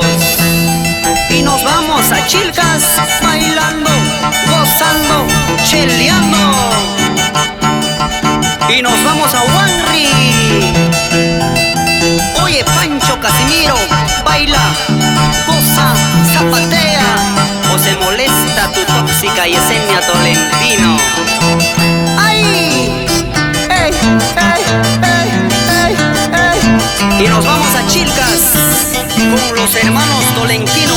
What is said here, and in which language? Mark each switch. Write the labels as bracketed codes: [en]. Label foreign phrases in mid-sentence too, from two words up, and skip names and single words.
[es] Y nos vamos a Chilcas bailando, gozando, cheleando. Y nos vamos a Huanri. Oye Pancho Casimiro, baila, goza, zapatea, o se molesta tu tóxica Yesenia Tolentino. ¡Ay! ¡Ey, ey, ey, ey, ey! Y nos vamos a Chilcas con los hermanos Tolentino.